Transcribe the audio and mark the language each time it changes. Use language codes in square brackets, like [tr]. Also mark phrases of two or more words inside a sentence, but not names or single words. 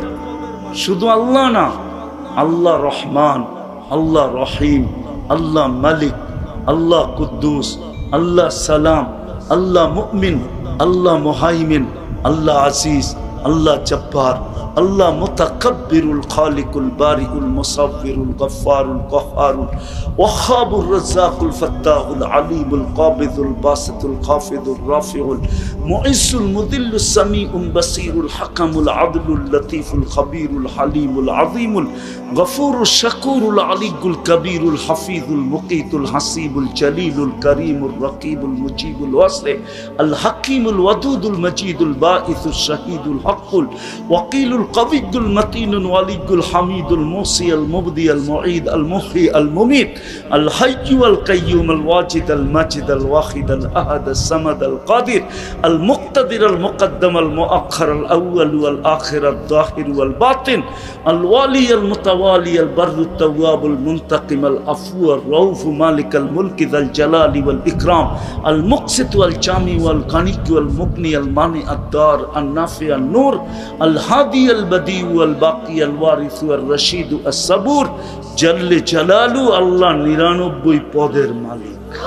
[bn] শুধু আল্লাহ না, আল্লাহ রহমান, আল্লাহ রহিম, আল্লাহ মালিক, আল্লাহ কুদ্দুস, আল্লাহ সালাম, আল্লাহ মুমিন, আল্লাহ মুহাইমিন, আল্লাহ আজিজ, আল্লাহ জব্বার, আল্লাহ মুতাকাব্বিরুল খালিকুল বারিউল মুসাব্বিরুল গফফারুল কহ্হারুল ওয়াহ্হাবুর রাজ্জাকুল ফাত্তাহুল আলিমুল কাবিদুল বাসিতুল খাফিদুর রাফিউল মুইজ্জুল মুদিল্লুস সামিউল বাসীরুল হাকামুল আদলুল লতীফুল খবীরুল হালিমুল আযীমুল গফুরুশ শাকুরুল আলিয়্যুল কবীরুল হাফিজুল মুকীতুল হাসিবুল জলিলুল করিমুর রকিবুল মুজিবুল ওয়াসি আল হাকীমুল ওয়াদুদুল মজিদুল বাঈসুশ শাহীদুল হকুল ওয়াকিলুল কবিয়্যুল মতিনুল ওয়ালিয়্যুল হামিদুল মুসি আল মুবদি আল মুঈদ আল মুহয়ি আল মুমীত আল হাইয়্যু আল কাইয়্যুম আল ওয়াজিদ আল মাজিদ আল ওয়াহিদ আল আহাদ আস সামাদ আল কাদির আল মুক্তাদির আল মুকদ্দম আল মুআখ্খার আল আউয়াল ওয়াল আখির আল যাহির ওয়াল বাতিন আল ওয়ালি আল মুতাওয়ালি আল বাররুত তাওয়াব আল মুনতাকিম আল আফু আর রাউফ মালিক আল মুলক যাল জালালি ওয়াল ইকরাম আল মুকসিত ওয়াল জামি ওয়াল গানি ওয়াল মুগনি আল মানি আদ দার আন নাফি আন নূর আল হাদি আল বদি ওয়াল বাকি আল ওয়ারিস ওয়াল রশিদ আস সাবুর [ar] جل جلاله [bn] আল্লাহ 99 পদের মালিক